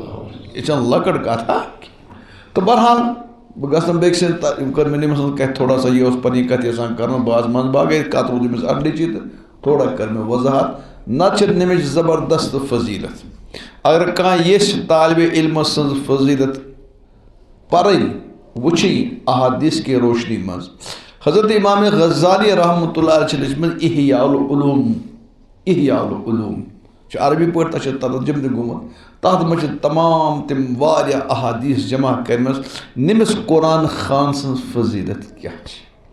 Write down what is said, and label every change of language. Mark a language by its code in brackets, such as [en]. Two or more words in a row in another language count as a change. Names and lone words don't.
[ks] یہِ چھنہٕ لۄکٕٹ کتھا تہٕ بہرحال بہٕ گژھن بیٚکہِ سٕنٛدِ کٔر مےٚ نٔمِس سٕنٛز کَتھِ [ur] تھوڑا سا [ks] یہِ اوس پنٕنۍ کَتھ یژھان کَرُن بعض منٛز باقٕے کَتھ روٗد أمِس اَڈٕچی تہٕ تھوڑا کٔر مےٚ وضاحت نَتہٕ چھِ نٔمِچ زبردست فضیٖلت اگر کانٛہہ یژھِ طالبہِ علمہٕ سٕنٛز فضیٖلت پَرٕنۍ وٕچھِنۍ [ur] احادیث کی روشنی [ks] منٛز حضرت امام غزالی رحمتہ اللہ علیہ چھِ لیٚچھمٕژ احیاء العلوم چھِ عربی پٲٹھۍ تَتھ چھِ ترجُمہٕ تہِ گوٚمُت تَتھ منٛز چھِ تمام تِم واریاہ احادیث جمع کٔرمٕژ نٔمِس قرآن خان سٕنٛز فضیٖلت کیٛاہ چھِ